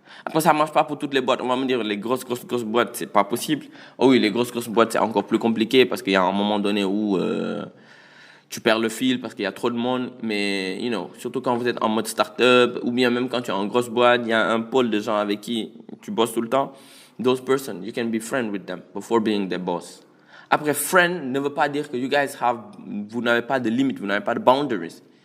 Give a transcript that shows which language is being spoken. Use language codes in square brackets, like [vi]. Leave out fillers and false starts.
[fr] Après, ça marche pas pour toutes les boîtes. On va me dire, les grosses boîtes, c'est pas possible. Oh oui, les grosses boîtes, c'est encore plus compliqué parce qu'il y a un moment donné où tu perds le fil parce qu'il y a trop de monde. Mais, surtout quand vous êtes en mode start-up ou bien même quand tu es en grosse boîte, il y a un pôle de gens avec qui tu bosses tout le temps. [en] Those person, you can be friend with them before being their boss. [fr] Après, friend ne veut pas dire que vous n'avez pas de limites, vous n'avez pas de boundaries.